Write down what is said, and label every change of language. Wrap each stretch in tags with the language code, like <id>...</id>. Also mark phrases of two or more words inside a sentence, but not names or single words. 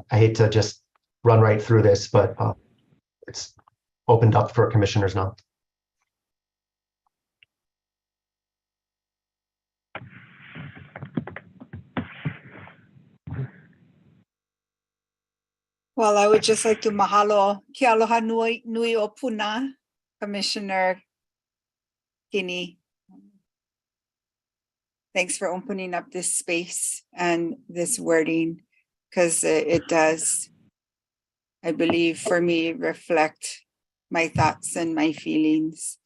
<en>I hate to just run right through this, but it's opened up for commissioners now. Well, I would just like to</en> <haw>mahalo ke aloha nui o puna,</haw> <en>Commissioner Kinney. Thanks for opening up this space and this wording, because it does, I believe, for me, reflect my thoughts and my feelings.</en>